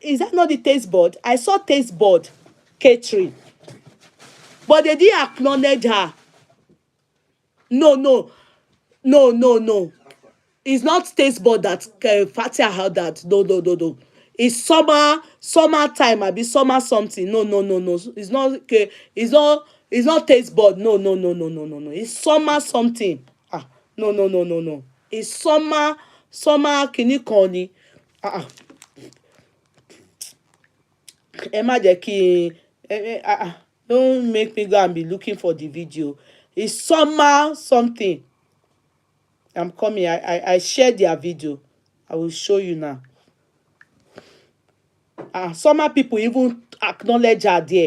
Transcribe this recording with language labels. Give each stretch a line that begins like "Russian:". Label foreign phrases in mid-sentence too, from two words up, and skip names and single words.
English: Is that not the taste board? I saw taste board catering, but they didn't acknowledge her. No, no, no, no, no. It's not taste bud that Fathia had that. No, no, no, no. It's summer time. I be summer something. No, no, no, no. It's not okay. It's not taste bud. No, no, no, no, no, no, no. It's summer something. No, no, no, no, no. It's summer
Yoruba: kini kan ni. Ẹ má jẹ́ kí
English: don't make me go and be looking for the video. It's summer something. I'm coming. I shared their video. I will show you now. Some people even acknowledge her there.